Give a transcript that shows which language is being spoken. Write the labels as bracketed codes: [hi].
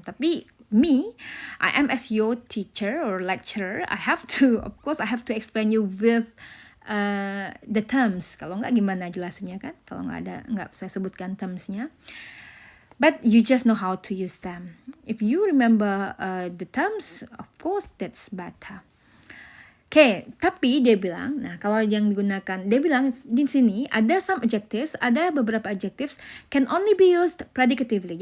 [en] Tapi me, I am as your teacher or lecturer, I have to explain you with the terms. [id] Kalau nggak gimana jelasinnya kan? Kalau nggak saya sebutkan termsnya. [en] But you just know how to use them. If you remember the terms, of course that's better. [id] Oke, tapi dia bilang, nah kalau yang digunakan, dia bilang di sini ada [en] some adjectives, [id] ada beberapa adjectives [en] can only be used predicatively.